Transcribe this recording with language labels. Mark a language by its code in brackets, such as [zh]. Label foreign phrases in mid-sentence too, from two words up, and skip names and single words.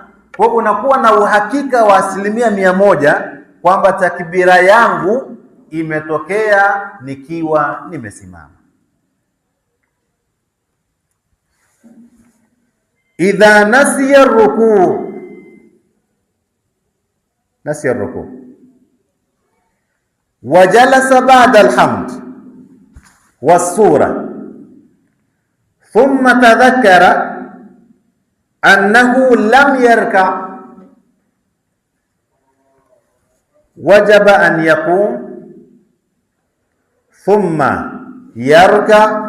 [sw] Kwa hiyo unakuwa na uhakika wa 100% kwamba takbira yangu imetokea nikiwa nimesimama. [ar] إذا نسي الركوع نسي الركوع وجلس بعد الحمد والسورة ثم تذكر أنه لم يركع وجب أن يقوم ثم يركع,